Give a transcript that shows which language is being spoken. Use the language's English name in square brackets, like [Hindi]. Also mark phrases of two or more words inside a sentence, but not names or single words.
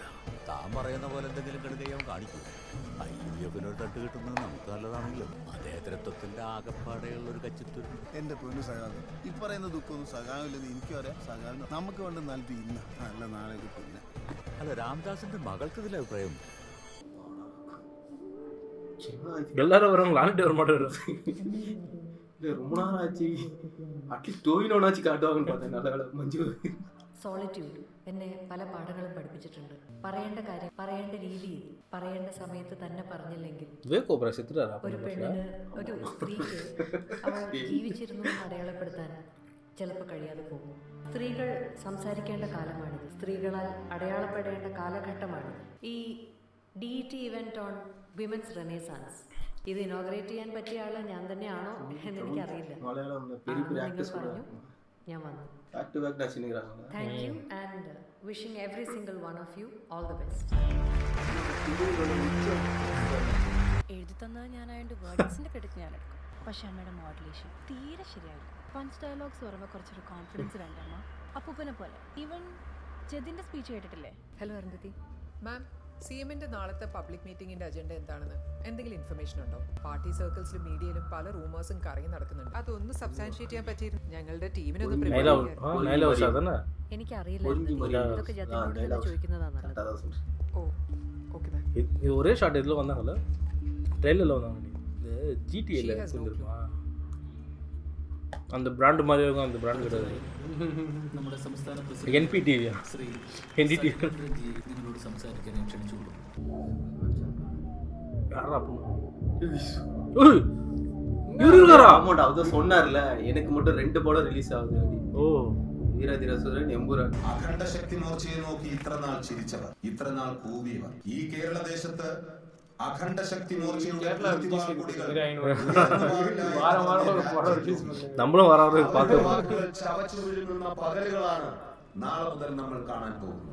[Malayalam] താൻ പറയുന്ന പോലെ എന്തെങ്കിലും കെടുകയും കാണിക്കൂ. IUFനൊരു തട്ട് കിട്ടുന്നത് നമുക്ക് നല്ലതാണെങ്കിലും അതേതരത്വത്തിന്റെ ആകപ്പാടെയുള്ള ഒരു കച്ചിത്തുരു. എൻ്റെ പൊന്നു സഖാവ്, ഈ പറയുന്ന ദുഃഖമൊന്നും സഖാവില്ലെന്ന് എനിക്കും അറിയാം. സഖാവിന് നമുക്ക് വേണ്ട നൽകി ഇന്ന് നല്ല നാളെ കിട്ടില്ല. അല്ല, രാംദാസിന്റെ മകൾക്ക് ഇതിൽ അഭിപ്രായം [Tamil] எல்லாரும் வரவங்க லாலிட்டு வர மாட்டாரு. இல்லை ரொம்ப நேரம் ஆச்சு. அட்லீஸ்ட் டோவினோனாச்சு காட்டுவாங்கன்னு பார்த்தேன். நல்ல வேலை மஞ்சு. [Malayalam] സോളിറ്റ്യൂഡ് എന്നെ പല പാഠങ്ങളും പഠിപ്പിച്ചിട്ടുണ്ട്. പറയേണ്ട കാര്യം പറയേണ്ട രീതിയിൽ പറയേണ്ട സമയത്ത് തന്നെ പറഞ്ഞില്ലെങ്കിൽ ഒരു പെണ്ണിന് ഒരു സ്ത്രീക്ക് അവൾ ജീവിച്ചിരുന്നു എന്ന് അടയാളപ്പെടുത്താൻ ചിലപ്പോൾ കഴിയാതെ പോകും. സ്ത്രീകൾ സംസാരിക്കേണ്ട കാലമാണിത്. സ്ത്രീകളാൽ അടയാളപ്പെടേണ്ട കാലഘട്ടമാണിത്. ഈ DET [English] event on women's renaissance [Malayalam] ഇത് ഇനോഗ്രേറ്റ് ചെയ്യാൻ പറ്റിയ ആള് ഞാൻ തന്നെയാണോ എന്ന് എനിക്കറിയില്ല. പറഞ്ഞു ഞാൻ വന്നു. [English] Thank you and wishing every single one of you all the best. [Malayalam] എഴുതി തന്നത് ഞാനായതുകൊണ്ട് വേർഡ്സിന്റെ ക്രെഡിറ്റ് ഞാൻ എടുക്കും. പക്ഷെ അമ്മയുടെ മോഡുലേഷൻ തീരെ ശരിയായില്ല. [English] punch dialogues [Malayalam] പറയുമ്പോൾ കുറച്ചൊരു കോൺഫിഡൻസ് വേണ്ടമ്മ. അപ്പൂപ്പനെ പോലെ. ഈവൻ ജതിന്റെ സ്പീച്ച് കേട്ടിട്ടില്ലേ? ഹലോ അരുന്ധതി മാം, CMന്റെ നാളത്തെ പബ്ലിക് മീറ്റിംഗിന്റെ അജണ്ട എന്താണെന്ന് എന്തെങ്കിലും ഇൻഫർമേഷൻ ഉണ്ടോ? പാർട്ടി സർക്കിൾസിലും മീഡിയയിലും പല റൂമേഴ്സും കറങ്ങി നടക്കുന്നുണ്ട്. അതൊന്ന് സബ്സ്റ്റാൻഷിയേറ്റ് ചെയ്യാൻ പറ്റിയിരുന്നു ഞങ്ങളുടെ ടീമിനൊന്ന് എനിക്കറിയില്ല. ഇതൊക്കെ ജതിനോട് തന്നെ ചോദിക്കുന്നതാണ് നല്ലത്. [English] oh okay ma'am. [Tamil] ஒரே ஷாட் இதில் வந்தாங்கல்ல, ட்ரெயிலரில் வந்தாங்க. இந்த GTAல சொல்லிருமா அந்த பிராண்ட் மாதிரி இருக்கும். அந்த பிராண்ட் கிடையாது. [Malayalam] നമ്മുടെ സംസ്ഥാന NPTV NDTV നിങ്ങളോട് സംസാരിക്കാൻ ക്ഷണിച്ചു കൊടുക്കും. [Tamil] அவர் சொன்னார்ல, எனக்கு மட்டும் 2 படம் ரிலீஸ் ஆகுது அப்படி. [Malayalam] ഓ, വീരതിരസുരൻ, എമ്പുരാൻ. അഖണ്ഡ ശക്തി മോർച്ചയെ നോക്കി ഇത്രനാൾ ചിരിച്ചവർ, ഇത്രനാൾ കൂവിയവർ, ഈ കേരള ദേശത്ത് അഖണ്ഡ ശക്തി മോർച്ചയുടെ ചവച്ചു വീഴുന്ന പകലുകളാണ് നാളെ മുതൽ നമ്മൾ കാണാൻ പോകുന്നത്.